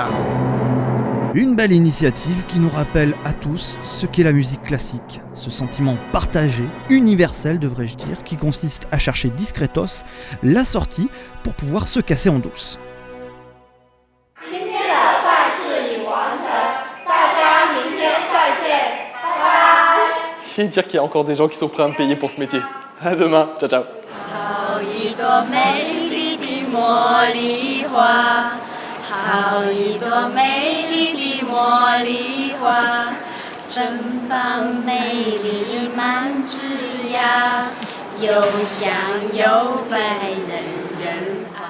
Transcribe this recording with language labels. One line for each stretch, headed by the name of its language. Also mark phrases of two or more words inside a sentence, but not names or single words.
French: Une belle initiative qui nous rappelle à tous ce qu'est la musique classique, ce sentiment partagé, universel devrais-je dire, qui consiste à chercher discretos la sortie pour pouvoir se casser en douce. Et dire qu'il y a encore des gens qui sont prêts à me payer pour ce métier. À demain,
Italian: ciao ciao.
Chinese: 好一朵美丽的茉莉花，好一朵美丽的茉莉花，绽放美丽满枝桠，又香又白，人人